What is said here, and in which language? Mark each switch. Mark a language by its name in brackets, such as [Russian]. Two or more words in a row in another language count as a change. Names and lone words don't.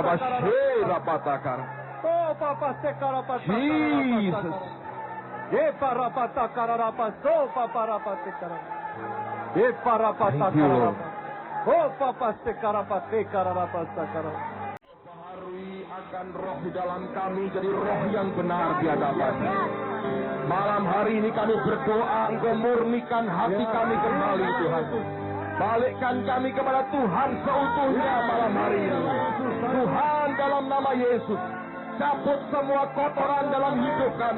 [Indonesian] Pataka. Oh, papa sekara pataka. Jesus. Eh, para pataka rapaso para pasekara. Eh, para pataka. Oh, papa sekara pasekara rapasakara. Baharui Nyatakan roh di dalam kami jadi roh yang benar di hadapan-Mu. Malam hari ini kami berdoa, Engkau murnikan hati kami kembali, Tuhan. Balikkan kami kepada Tuhan seutuhnya malam hari ini. Tuhan, dalam nama Yesus, cabut semua kotoran dalam hidup kami.